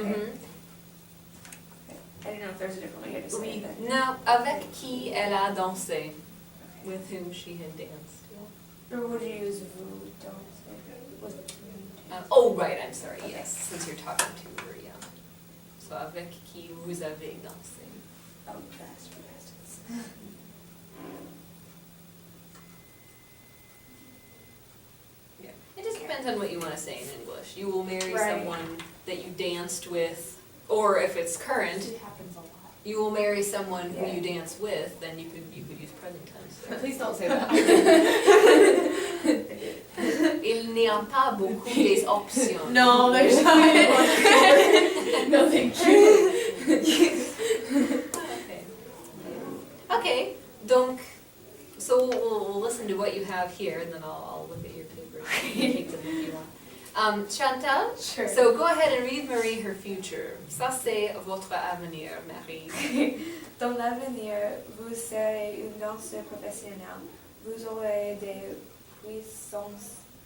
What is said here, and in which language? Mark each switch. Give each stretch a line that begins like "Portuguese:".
English: Mhm. I didn't know if there's a different way to say
French: Oui.
English: it. then.
French: No, avec qui elle a dansé,
English: Okay. with whom she had danced. Or would you use
French: vous danser?
English: With Oh, right, I'm sorry, Okay. yes, since you're talking to her, yeah.
French: So avec qui vous avez dansé.
English: oh, past tense. Yeah. It just depends on what you want to say in English. You will marry Right. someone that you danced with, or if it's current, It happens a lot. you will marry someone who Yeah. you dance with, then you could use present tense. Please don't say that.
French: Il n'y a pas beaucoup des options.
English: No, there's not. No, thank you. Okay. Okay, donc, so we'll listen to what you have here, and then I'll look at your papers and take them if you want. Chantal? Sure. So go ahead and read Marie her future.
French: Ça c'est votre avenir, Marie. Dans l'avenir, vous serez une danseuse professionnelle. Vous aurez des puissances